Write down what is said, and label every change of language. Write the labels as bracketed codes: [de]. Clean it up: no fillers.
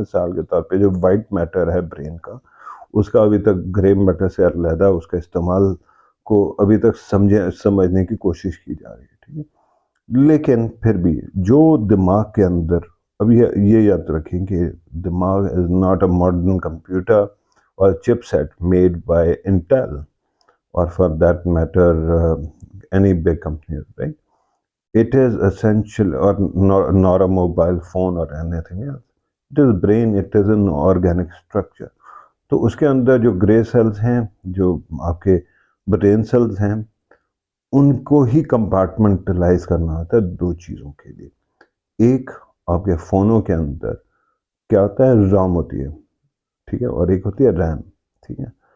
[ur] مثال کے طور پہ جو وائٹ میٹر ہے برین کا، اس کا ابھی تک گرے میٹر سے علیحدہ اس کا استعمال کو ابھی تک سمجھنے کی کوشش کی جا رہی ہے، ٹھیک ہے. لیکن پھر بھی جو دماغ کے اندر، اب یہ یاد رکھیں کہ دماغ [en] Is not a modern computer اور chipset made by Intel or for that matter any big company, right? It is essential, or nor a mobile phone or anything else. It is brain, it is an organic structure. [ur] تو اس کے اندر جو گرے sales ہیں، جو آپ کے brain sales ہیں، ان کو ہی compartmentalise کرنا ہوتا ہے دو چیزوں کے لیے. ایک آپ کے فونوں کے اندر کیا ہوتا ہے، رام ہوتی ہے، ٹھیک ہے، اور ایک ہوتی ہے ریم، ٹھیک ہے.